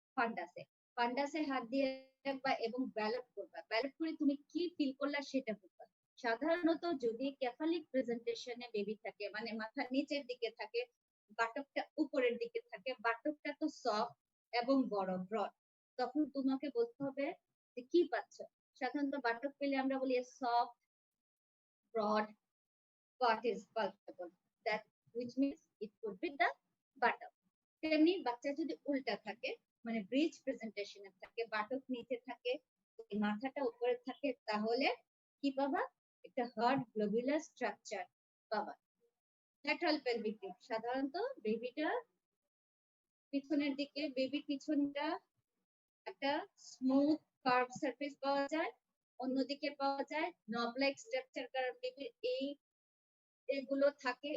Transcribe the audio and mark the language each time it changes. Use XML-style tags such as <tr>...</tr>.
<bn>ফান্ডাসে ফান্ডাসে হাত দিয়ে রাখবা এবং ব্যালট করবা। ব্যালট করে তুমি কি ফিল করলা সেটা বলবা। সাধারণত যদি ক্যাফালিক প্রেজেন্টেশনে বেবি থাকে, মানে মাথা নিচের দিকে থাকে, বাটকটা উপরের দিকে থাকে, বাটকটা তো সফট এবং বড় ব্রড, তখন তোমাকে বলতে হবে যে কি পাচ্ছ। সাধারণত বাটক পেলে আমরা বলি soft broad</bn> <en>what is palpable, that which means it could be the buttock.</en> <bn>তেমনি বাচ্চা যদি উল্টা থাকে, মানে ব্রিজ প্রেজেন্টেশনে থাকে, বাটক নিচে থাকে, মাথাটা উপরে থাকে, তাহলে কি পাবা? একটা হার্ড গ্লোবুলার স্ট্রাকচার পাবা। ল্যাটারাল পেলভিক গ্রিপ, সাধারণত বেবিটা পিছনের দিকে, বেবির পিছনটা একটা স্মুথ কার্ভ সারফেস পাওয়া যায়, অন্যদিকে পাওয়া যায় নব লাইক স্ট্রাকচার, কারণ বেবির এগুলো থাকে।</bn>